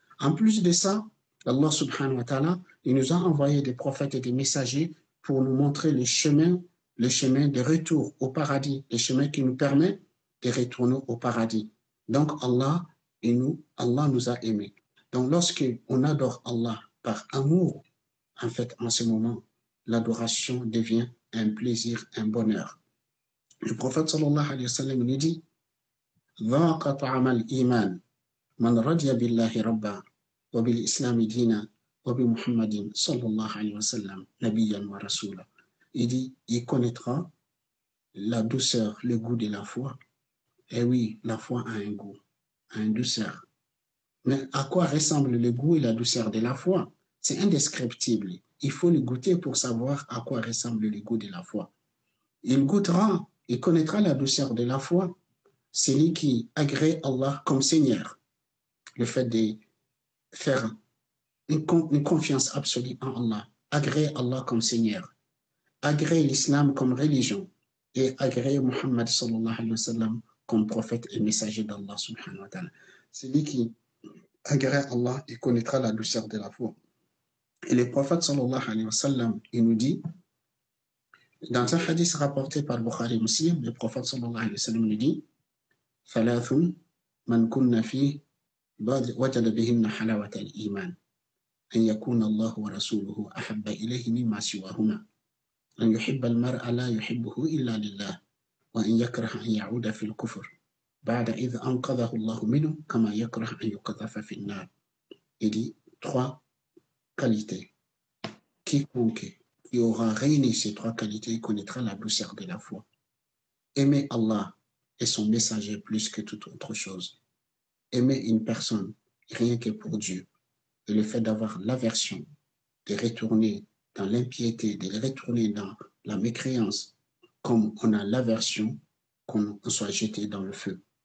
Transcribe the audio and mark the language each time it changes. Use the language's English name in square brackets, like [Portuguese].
[French] En plus de ça, Allah subhanahu wa ta'ala, il nous a envoyé des prophètes et des messagers pour nous montrer le chemin de retour au paradis, le chemin qui nous permet de retourner au paradis. Donc Allah nous a aimés. Donc lorsqu'on adore Allah par amour, en fait, en ce moment, l'adoration devient un plaisir, un bonheur. Le prophète sallallahu alayhi wa sallam nous dit [Arabic] ذاق طعم الإيمان من رضي بالله ربا وبالإسلام دينا وبمحمد صلى الله عليه وسلم نبيا ورسولا. [French] Il dit, il connaîtra la douceur, le goût de la foi. Et oui, la foi a un goût, a une douceur. Mais à quoi ressemble le goût et la douceur de la foi? C'est indescriptible. Il faut le goûter pour savoir à quoi ressemble le goût de la foi. Il goûtera, il connaîtra la douceur de la foi. C'est lui qui agrée Allah comme Seigneur. Le fait de faire une confiance absolue en Allah, agréer Allah comme Seigneur, agréer l'islam comme religion et agréer Muhammad sallallahu alayhi wa sallam comme prophète et messager d'Allah subhanahu wa ta'ala. C'est lui qui agrée Allah et connaîtra la douceur de la foi. Et le prophète sallallahu alayhi wa sallam, il nous dit Dans un hadith rapporté par Bukhari Muslim, le prophète sallallahu alayhi wa sallam nous dit [Arabic] ثلاث من كن فيه وجد بهن حلاوة الإيمان أن يكون الله ورسوله أحب إليه مما سواهما أن يحب المرء لا يحبه إلا لله وأن يكره أن يعود في الكفر بعد إذ أنقذه الله منه كما يكره أن يقذف في النار. [French] Il dit 3 qualités. Quiconque qui aura réuni ces 3 qualités connaîtra la douceur de la foi. Aimer Allah et son messager plus que toute autre chose. Aimer une personne rien que pour Dieu. Et le fait d'avoir l'aversion, de retourner dans l'impiété, de retourner dans la mécréance, comme on a l'aversion qu'on soit jeté dans le feu.